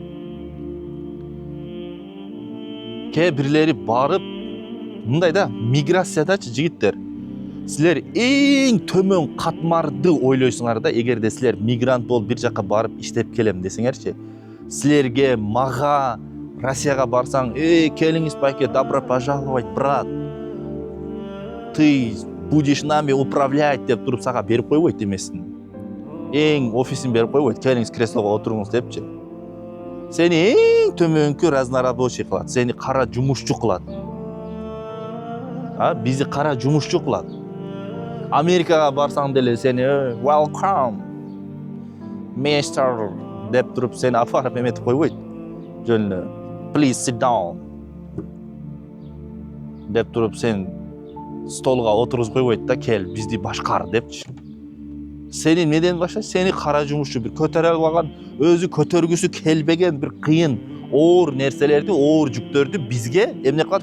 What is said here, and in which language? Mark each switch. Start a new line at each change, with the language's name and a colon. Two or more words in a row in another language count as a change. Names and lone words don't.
Kyrgyz: Кээ бирлери барып, мындай да, миграциядачы жигиттер, силер эң төмөн катмарды ойлойсуңар да, эгерде силер мигрант болуп бир жака барып иштеп келем десеңерчи. Силерге, мага Россияга барсаң, келиңиз байке,
Russian: добро пожаловать, брат. Ты будешь нами управлять
Kyrgyz: деп туруп сага берип койбойт эмесин. Эң офисин берип койбойт, келиңиз креслого отуруңуз депчи. Сени эң төмөнкү разнорабочий кылат, сени кара жумушчу кылат. Бизи кара жумушчу кылат. Америкага барсаң деле сени
English: welcome mister
Kyrgyz: деп туруп сени апарып эметип койбойт. Жөн
English: please sit down
Kyrgyz: деп туруп сен столга отургузуп койбойт да, кел бизди башкар депчи. Сени неден баштайт? Сени кара жумушчу, бир көтөрө албаган, өзү көтөргүсү келбеген бир кыйын, оор нерселерди, оор жүктөрдү бизге эмне кылат?